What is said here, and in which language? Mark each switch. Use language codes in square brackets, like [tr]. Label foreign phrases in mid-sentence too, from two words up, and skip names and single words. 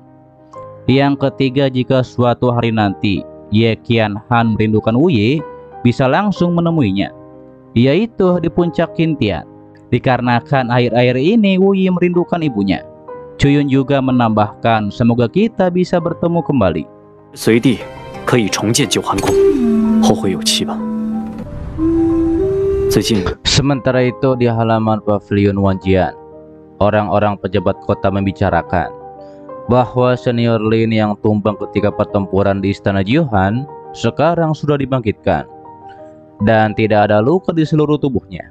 [id] Yang ketiga, jika suatu hari nanti Ye Qianhan merindukan Wu Yi, bisa langsung menemuinya, yaitu di puncak Qintian. Dikarenakan akhir-akhir ini Wu Yi merindukan ibunya. Chuyun juga menambahkan, semoga kita bisa bertemu kembali. [zh] 随地可以重建九寒宫，后会有期吧。最近， [id] Sementara itu di halaman Pavilion Wanjian, orang-orang pejabat kota membicarakan bahwa senior Lin yang tumbang ketika pertempuran di istana Jiuhan sekarang sudah dibangkitkan dan tidak ada luka di seluruh tubuhnya.